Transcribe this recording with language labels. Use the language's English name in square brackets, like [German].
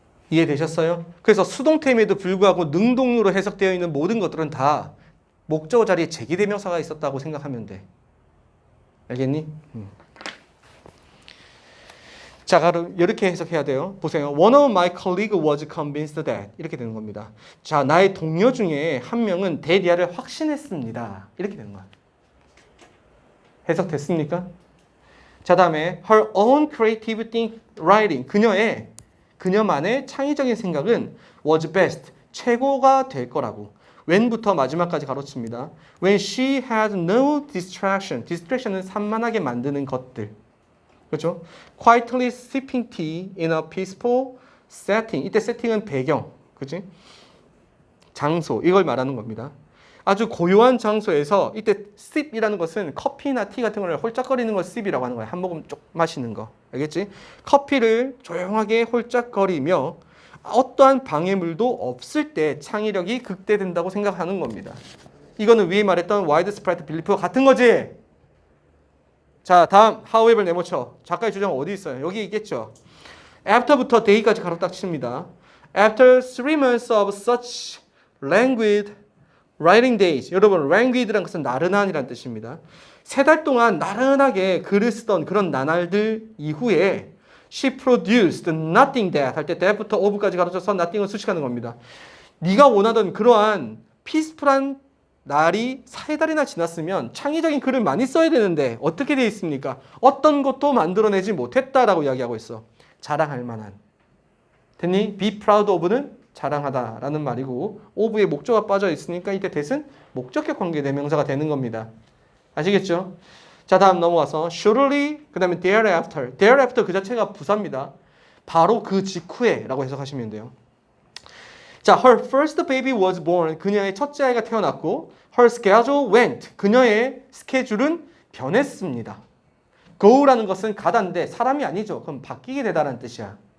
[Korean] 이해되셨어요? 그래서 수동태임에도 불구하고 능동으로 해석되어 있는 모든 것들은 다 목적어 자리에 제기대명사가 있었다고 생각하면 돼. 알겠니? 자, 그럼 이렇게 해석해야 돼요. 보세요. [English] One of my colleagues was convinced that [Korean] 이렇게 되는 겁니다. 자, 나의 동료 중에 한 명은 대리아를 확신했습니다. 이렇게 되는 거야. 해석됐습니까? 자, 다음에 [English] her own creative writing [Korean] 그녀만의 창의적인 생각은 [English] was best [Korean] 최고가 될 거라고. when부터 마지막까지 가로칩니다. [English] When she had no distraction. [Korean] distraction은 산만하게 만드는 것들. 그렇죠? [English] Quietly sipping tea in a peaceful setting. [Korean] 이때 setting은 배경. 그렇지? 장소. 이걸 말하는 겁니다. 아주 고요한 장소에서 이때 sip이라는 것은 커피나 티 같은 걸 홀짝거리는 걸 sip이라고 하는 거야. 한 모금 쪽 마시는 거. 알겠지? 커피를 조용하게 홀짝거리며 어떠한 방해물도 없을 때 창의력이 극대된다고 생각하는 겁니다. 이거는 위에 말했던 [English] widespread belief [Korean] 와 같은 거지. 자, 다음 however 네모쳐. 작가의 주장 어디 있어요? 여기 있겠죠. after부터 day까지 가로 딱 칩니다. [English] After 3 months of such languid writing days. [Korean] 여러분 languid라는 것은 나른한이라는 뜻입니다. 3달 동안 나른하게 글을 쓰던 그런 나날들 이후에 [English] She produced nothing that [Korean] 할 때 that부터 of까지 가로쳐서 nothing을 수식하는 겁니다. 네가 원하던 그러한 피스풀한 날이 3달이나 지났으면 창의적인 글을 많이 써야 되는데 어떻게 되어 있습니까? 어떤 것도 만들어내지 못했다라고 이야기하고 있어. 자랑할 만한. 됐니? Be proud of는 자랑하다라는 말이고 of의 목적어가 빠져 있으니까 이때 that은 목적격 관계 대명사가 되는 겁니다. 아시겠죠? 자, 다음 넘어가서 surely 그 다음에 thereafter. thereafter 그 자체가 부사입니다. 바로 그 직후에 라고 해석하시면 돼요. 자, [English] her first baby was born. [Korean] 그녀의 첫째 아이가 태어났고 [English] her schedule went. [Korean] 그녀의 스케줄은 변했습니다. go라는 것은 가다인데 사람이 아니죠. 그럼 바뀌게 되다라는 뜻이야.